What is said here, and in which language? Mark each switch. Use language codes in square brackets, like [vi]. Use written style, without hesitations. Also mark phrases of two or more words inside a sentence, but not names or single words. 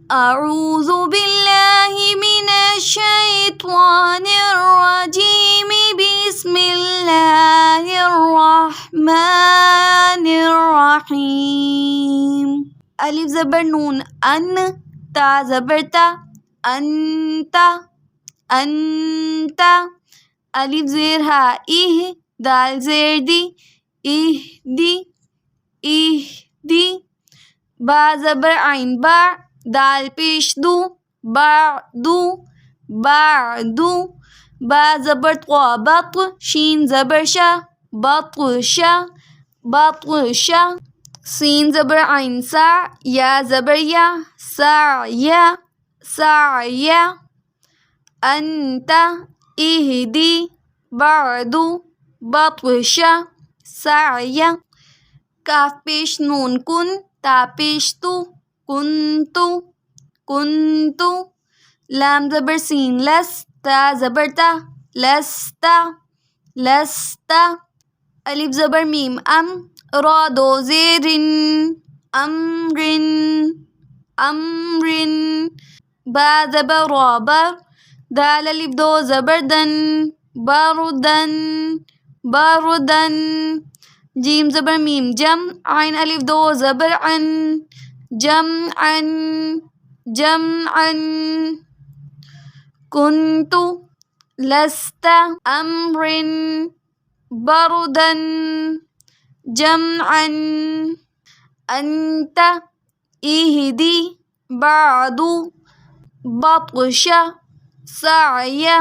[ar] أعوذ بالله من الشيطان الرجيم بسم الله الرحمن الرحيم. [ur] الف زبر نون ان، تا زبر تا، انت انت. الف زیر ہا اہ، دال زیر دی، اہدی اہدی. با زبر عین با، دال پیش دو، بعدو بعدو. با زبر طوا بط، شین زبر شا، بطشا بطشا. سین زبر عین سا، یا زبر یا، سعیا سعیا. [ar] انت اہدی بعدو بطشا سعیا. [ur] کاف پیش نون کن، تا پیش تو، کنتو کنتو. لام زبر سین لس، تا زبر تا، لستا لستا. الف زبر میم ام، را دو زیرن، امرن امرن. با زبر را بر، دال الف دو زبر دن، بردن بردن. جیم زبر میم جم، عین الف دو زبر عن، جمعا جمعا. [ar] کنتو لست امر بردا جمعا. انت اهدي بعد بطش سعيا.